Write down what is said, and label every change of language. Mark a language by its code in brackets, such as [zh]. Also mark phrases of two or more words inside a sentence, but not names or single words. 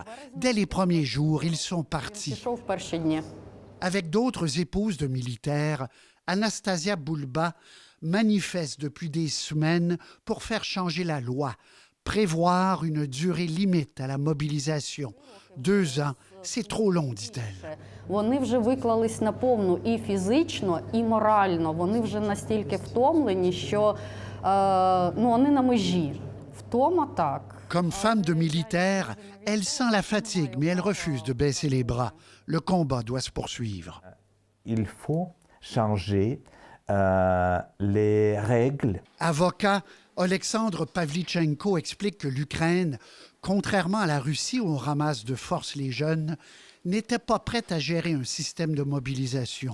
[fr] Dès les premiers jours, ils sont partis. Avec d'autres épouses de militaires, Anastasia Bulba manifeste depuis des semaines pour faire changer la loi, prévoir une durée limite à la mobilisation. 2 ans, c'est trop long, dit-elle. [uk] Вони вже виклались наповну і фізично, і морально. Вони вже настільки втомлені, що вони на межі. Втома так. [fr] Comme femme de militaire, elle sent la fatigue, mais elle refuse de baisser les bras. Le combat doit se poursuivre. Il faut changer les règles. Avocat, Alexandre Pavlichenko explique que l'Ukraine, contrairement à la Russie où on ramasse de force les jeunes, n'était pas prête à gérer un système de mobilisation.